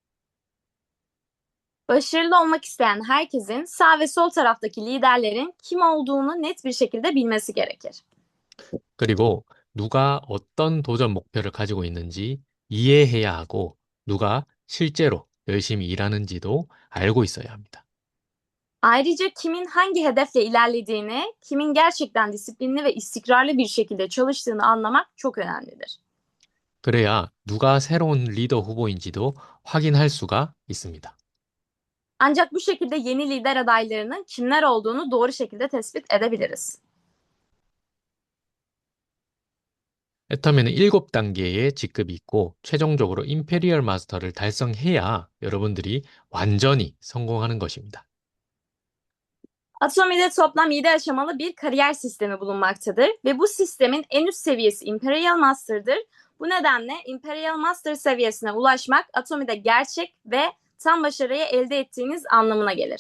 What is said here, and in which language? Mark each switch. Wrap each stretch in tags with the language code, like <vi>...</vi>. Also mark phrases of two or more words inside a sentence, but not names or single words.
<tr>Başarılı olmak isteyen herkesin sağ ve sol taraftaki liderlerin kim olduğunu net bir şekilde bilmesi gerekir.</tr> <ko>그리고 누가 어떤 도전 목표를 가지고 있는지 이해해야 하고 누가 실제로 열심히 일하는지도 알고 있어야 합니다.</ko> <tr>Ayrıca kimin hangi hedefle ilerlediğini, kimin gerçekten disiplinli ve istikrarlı bir şekilde çalıştığını anlamak çok önemlidir.</tr> <ko>그래야 누가 새로운 리더 후보인지도 확인할 수가 있습니다.</ko> <tr>Ancak bu şekilde yeni lider adaylarının kimler olduğunu doğru şekilde tespit edebiliriz.</tr> <ko>애터미는 7단계의 직급이 있고 최종적으로 임페리얼 마스터를 달성해야 여러분들이 완전히 성공하는 것입니다.</ko> <tr>Atomi'de toplam 7 aşamalı bir kariyer sistemi bulunmaktadır ve bu sistemin en üst seviyesi Imperial Master'dır. Bu nedenle Imperial Master seviyesine ulaşmak Atomi'de gerçek ve tam başarıyı elde ettiğiniz anlamına gelir.</tr>